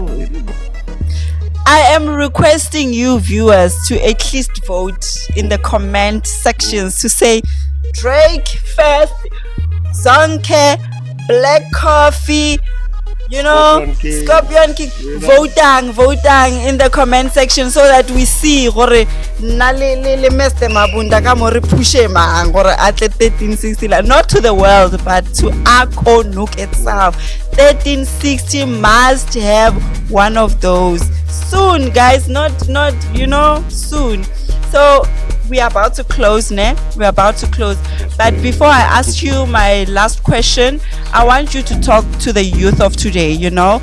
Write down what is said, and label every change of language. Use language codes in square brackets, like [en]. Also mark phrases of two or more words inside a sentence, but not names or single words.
[en] I am requesting you viewers to at least vote in the comment sections to say Drake first, Zonke, Black Coffee, you know, Scorpion King. Vote in the comment section so that we see [tn] gore le [en] Mr. [tn] Mabunda ka mo re pushe mang gore atle 13sixty, [en] not to the world but to Ako Nook itself. 13sixty must have one of those soon, guys. Not you know, soon. So we are about to close, ne? We're about to close. But before I ask you my last question, I want you to talk to the youth of today, you know.